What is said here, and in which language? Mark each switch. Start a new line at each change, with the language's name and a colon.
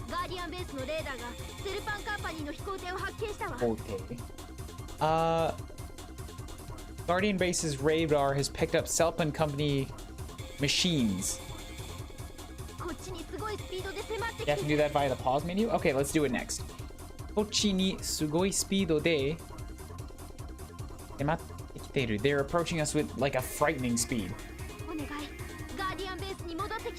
Japanese: ガーディアンベースのレーダーがセルパンカンパニーの飛行艇を発見したわ。
English: Okay. Guardian Base's radar has picked up Selpan Company machines.
Japanese: こっちにすごいスピードで迫ってき
English: You have to
Japanese: て
English: do that via the pause menu? Okay, let's do it next.
Japanese: こっちにすごいスピードで迫ってきている.
English: They're approaching us with like a frightening speed.
Japanese: お願い、ガーディアンベースに戻ってきて。